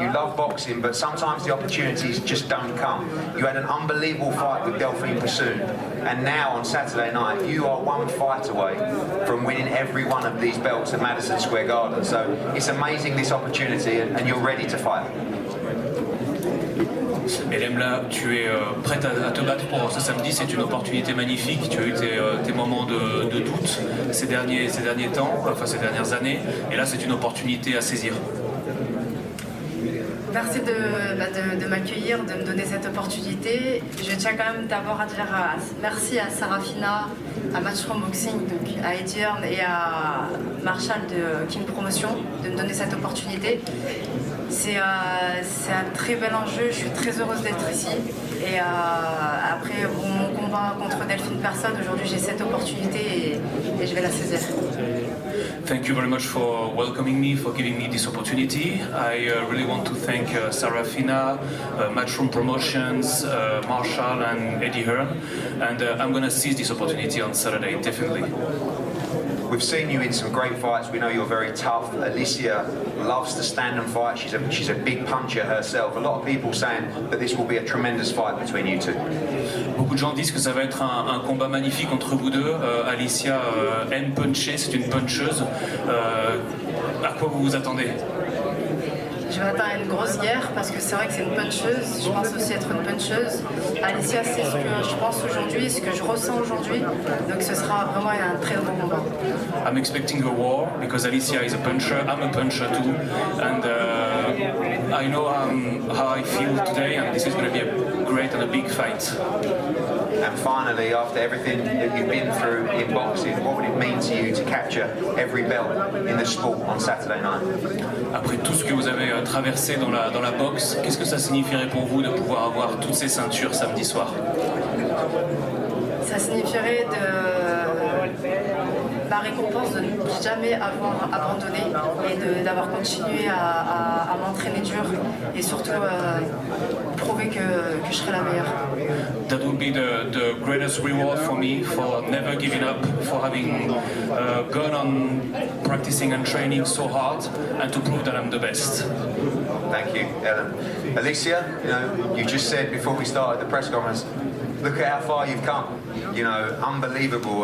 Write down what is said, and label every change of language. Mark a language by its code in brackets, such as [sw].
[en] You love boxing, but sometimes the opportunities just don't come. You had an unbelievable fight with Delphine Pursoon, and now on Saturday night, you are one fight away from winning every one of these belts at Madison Square Garden. So it's amazing, this opportunity, and you're ready to fight. [fr] Et Lemla, tu es prête à te battre pour ce samedi, c'est une opportunité magnifique. Tu as eu tes moments de doute ces derniers temps, enfin ces dernières années, et là c'est une opportunité à saisir. Merci de m'accueillir, de me donner cette opportunité. Je tiens quand même d'abord à dire merci à Sarafina, à Matchroom Boxing, donc à Edierne et à Marshall de King Promotion de me donner cette opportunité. C'est un très bel enjeu, je suis très heureuse d'être ici. Et après mon combat contre Delphine Personne, aujourd'hui j'ai cette opportunité et je vais la saisir. [en] Thank you very much for welcoming me, for giving me this opportunity. I really want to thank Sarafina, Matchroom Promotions, Marshall and Eddie Hearn. And I'm going to seize this opportunity on Saturday, definitely. We've seen you in some great fights. We know you're very tough. Alicia loves to stand and fight. She's a big puncher herself. A lot of people saying that this will be a tremendous fight between you two. [fr] Beaucoup de gens disent que ça va être un combat magnifique entre vous deux. Alicia aime puncher, c'est une puncheuse. À quoi vous vous attendez? Je m'attends à une grosse guerre parce que c'est vrai que c'est une puncheuse. Je pense aussi être une puncheuse. Alicia, c'est ce que je pense aujourd'hui, ce que je ressens aujourd'hui. Donc ce sera vraiment un très beau combat. [en] I'm expecting a war because Alicia is a puncher. I'm a puncher too, and I know how I feel today, and this is going to be a great and a big fight. And finally, after everything that you've been through in boxing, what would it mean to you to capture every belt in the sport on Saturday night? [fr] Après tout ce que vous avez traversé dans la boxe, qu'est-ce que ça signifierait pour vous de pouvoir avoir toutes ces ceintures samedi soir? Ça signifierait la récompense de ne jamais avoir abandonné et d'avoir continué à m'entraîner dur et surtout prouver que je serai la meilleure. [en] That would be the greatest reward for me, for never giving up, for having gone on practicing and training so hard, and to prove that I'm the best. Thank you, Ellen. Alicia, you just said before we started the press conference, look at how far you've come. Unbelievable.